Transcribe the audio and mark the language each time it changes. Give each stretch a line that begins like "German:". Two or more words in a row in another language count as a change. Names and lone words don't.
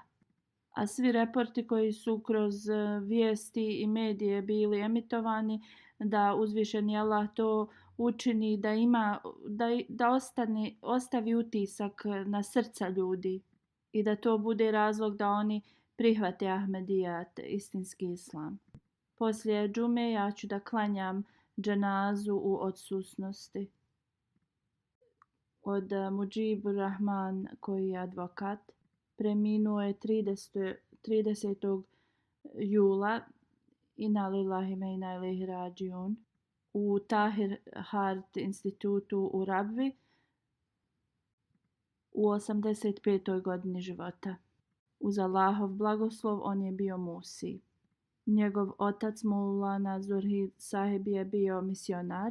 Bosnian: A svi reporti koji su kroz vijesti i medije bili emitovani, da uzvišeni Allah to učini da ostavi utisak na srca ljudi i da to bude razlog da oni prihvate Ahmedijat, istinski islam. Poslije džume ja ću da klanjam dženazu u odsutnosti. Od Mujibur Rahman koji je advokat. Preminuo je 30. jula
Arabic: إنا لله وإنا إليه راجعون
Bosnian: u Tahir Heart institutu u Rabvi u 85. godini života. Uz Allahov blagoslov on je bio musi. Njegov otac Maulana Zurhid Sahib je bio misionar.